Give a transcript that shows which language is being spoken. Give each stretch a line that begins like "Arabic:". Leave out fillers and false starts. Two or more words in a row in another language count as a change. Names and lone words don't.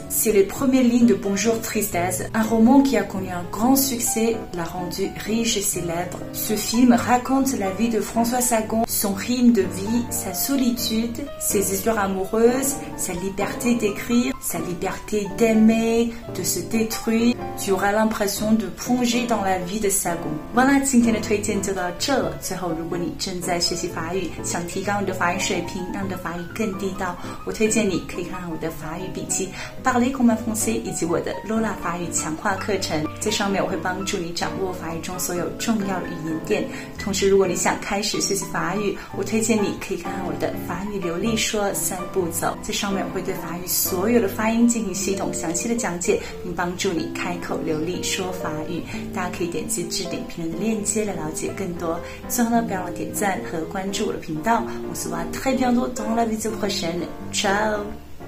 French: C'est les premières lignes de Bonjour Tristesse, un roman qui a connu un grand succès, l'a rendu riche et célèbre. Ce film raconte la vie de François Sagan, son rythme de vie, sa solitude, ses histoires amoureuses, sa liberté d'écrire, sa liberté d'aimer, de se détruire. Tu auras l'impression de plonger dans la vie de Sagan。
Chinese: 完了，今天的推荐就到这了。最后，如果你正在学习法语，想提高你的法语水平，让你的法语更地道，我推荐你可以看看我的法语笔记 ，
French: Parler comme un français
Chinese: 以及我的 Lola 法语强化课程。在上面我会帮助你掌握法语中所有重要的语言点。同时，如果你想开始学习法语，我推荐你可以看看我的法语流利说3步走。在上面我会对法语所有的发音进行系统详细的讲解，并帮助你开口流利说法语。大家可以点击置顶评论的链接来了解更多。最后呢，不要忘了点赞和关注我的频道。
French: On se voit très bientôt dans la vidéo prochaine. Ciao!